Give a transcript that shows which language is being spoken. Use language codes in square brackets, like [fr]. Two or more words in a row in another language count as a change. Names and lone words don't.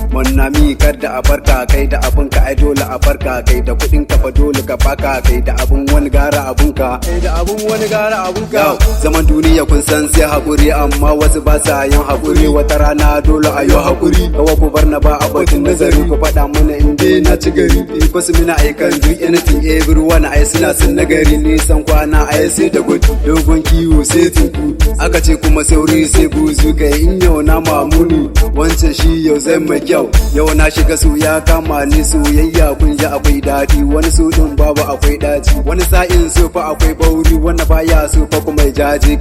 [ha] Manna mi kar da a barka, kai da abin ka ai dole a barka, kai da kuɗin ka fa dole ka baka, kai da abin wani gara abun ka. Kai da abin wani gara abun ka. Yau, zaman duniya kun san sai haƙuri, amma wasu ba sa yin haƙuri. Wata rana dole a yi haƙuri. Kawa ku bar na ba a batun nazari, ku faɗa mana in dai na ci gari. [en] Because mina I can do anything, everyone [ha] ai suna son nagari. Nisan kwana ai sai da gudu, dogon kiwo sai tunku. Aka ce kuma sauri sai buzu, kai in yau na mamuni. Wancan shi yau zai mai kyau. Yau na shiga so ya kama ni soyayya, kun ji akwai daɗi. Wani so ɗin babu akwai ɗaci. Wani sa'in so fa akwai bauri, wanda baya so fa kuma ya jaje.